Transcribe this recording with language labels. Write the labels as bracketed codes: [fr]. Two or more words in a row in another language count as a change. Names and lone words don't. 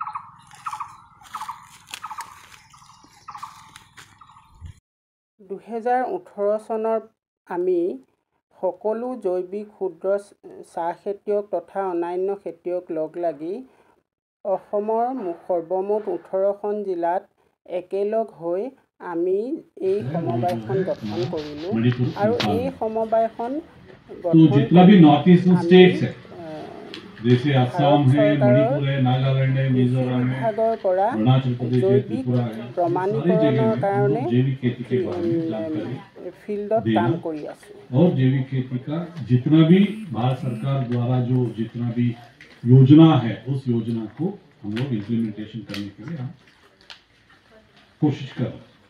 [as] (2018) চনত আমি সকলো জৈৱিক ক্ষুদ্ৰ চাহ খেতিয়ক তথা অন্যান্য খেতিয়ক লগ লাগি অসমৰ সৰ্বমুঠ 18খন জিলাত একেলগ হৈ আমি এই সমবায়খন গঠন কৰিলোঁ আৰু এই সমবায়খন [hi] जैसे असम है, मणिपुर है, नागालैंड है, मिजोरम है, अरुणाचल प्रदेश है, त्रिपुरा है, सारी जैविक खेती के बारे में जानकारी देना और जैविक खेती का जितना भी भारत सरकार द्वारा जो जितना भी योजना है उस योजना को हम लोग इम्प्लीमेंटेशन करने के लिए हम कोशिश कर रहे हैं।